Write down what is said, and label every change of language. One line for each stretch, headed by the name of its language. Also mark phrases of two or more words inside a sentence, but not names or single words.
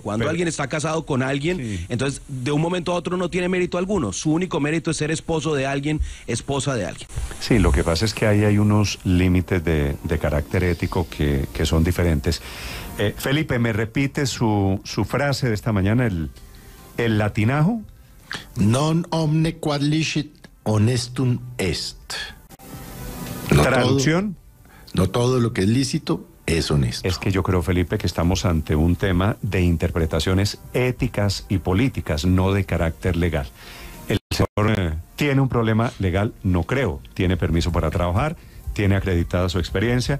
Spanish: Cuando alguien está casado con alguien, entonces de un momento a otro no tiene mérito alguno. Su único mérito es ser esposo de alguien, esposa de alguien. Sí, lo que pasa es que ahí hay unos límites de carácter ético que son diferentes. Felipe, ¿me repite su frase de esta mañana, el latinajo?
Latin: Non omne quod licit honestum est.
Spanish: ¿Traducción? No todo lo que es lícito es honesto. Es que yo creo, Felipe, que estamos ante un tema de interpretaciones éticas y políticas, no de carácter legal. El señor tiene un problema legal, no creo. Tiene permiso para trabajar, tiene acreditada su experiencia.